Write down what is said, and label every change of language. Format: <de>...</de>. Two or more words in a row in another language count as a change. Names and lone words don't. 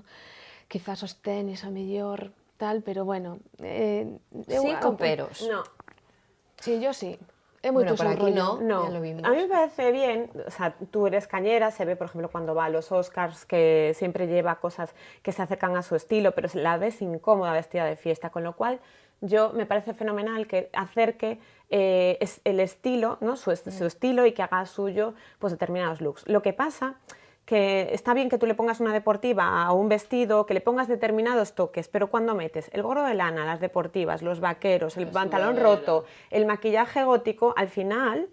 <gl>Quizás os tenis, a mellor, tal, pero bueno...</gl> <es>Sí, con peros. No. Sí, yo sí.</es> <gl>É moito</gl> <es>Bueno, por seu aquí rollo. no, ya lo vimos. A mí me parece bien, o sea, tú eres cañera, se ve, por ejemplo, cuando va a los Oscars, que siempre lleva cosas que se acercan a su estilo, pero la ves incómoda vestida de fiesta, con lo cual me parece fenomenal que acerque el estilo, ¿no? su estilo y que haga suyo pues, determinados looks. Lo que pasa que está bien que tú le pongas una deportiva a un vestido, que le pongas determinados toques, pero cuando metes el gorro de lana, las deportivas, los vaqueros, el pantalón roto, el maquillaje gótico, al final...</es>